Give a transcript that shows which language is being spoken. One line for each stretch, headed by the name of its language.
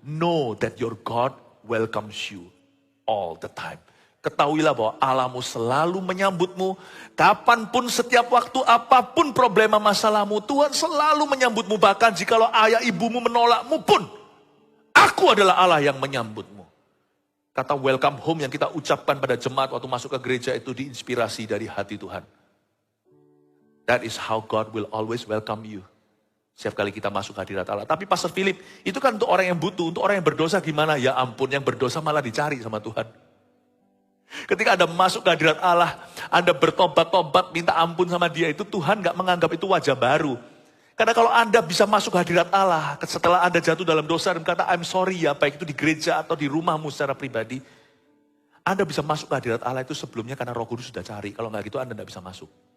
English: Know that your God welcomes you all the time.
Indonesian: Ketahuilah bahwa Allahmu selalu menyambutmu. Kapanpun, setiap waktu, apapun problema masalahmu. Tuhan selalu menyambutmu. Bahkan jikalau ayah ibumu menolakmu pun. Aku adalah Allah yang menyambutmu. Kata welcome home yang kita ucapkan pada jemaat waktu masuk ke gereja itu diinspirasi dari hati Tuhan.
English: That is how God will always welcome you.
Indonesian: Setiap kali kita masuk hadirat Allah. Tapi Pastor Philip, itu kan untuk orang yang butuh. Untuk orang yang berdosa gimana? Ya ampun, yang berdosa malah dicari sama Tuhan. Ketika Anda masuk ke hadirat Allah, Anda bertobat-tobat, minta ampun sama dia, itu Tuhan gak menganggap itu wajah baru. Karena kalau Anda bisa masuk ke hadirat Allah, setelah Anda jatuh dalam dosa dan kata
English: I'm sorry
Indonesian: ya, baik itu di gereja atau di rumahmu secara pribadi, Anda bisa masuk ke hadirat Allah itu sebelumnya karena Roh Kudus sudah cari. Kalau gak gitu Anda gak bisa masuk.